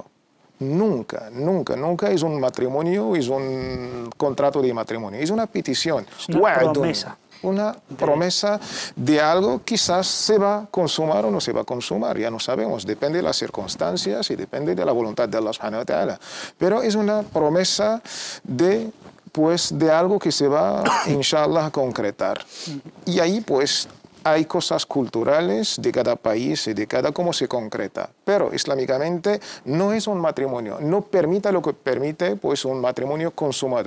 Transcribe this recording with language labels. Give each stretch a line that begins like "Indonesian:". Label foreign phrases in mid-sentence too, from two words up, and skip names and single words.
Spanish: Nunca es un matrimonio, es un contrato de matrimonio, es una petición. Es una promesa. Una promesa de algo, quizás se va a consumar o no se va a consumar, ya no sabemos, depende de las circunstancias y depende de la voluntad de Allah
Arabic: سبحانه وتعالى.
Spanish: Pero es una promesa de algo que se va, inshallah, a concretar. Y ahí, pues, hay cosas culturales de cada país y de cada cómo se concreta. Pero islámicamente no es un matrimonio. No permite lo que permite pues, un matrimonio consumado.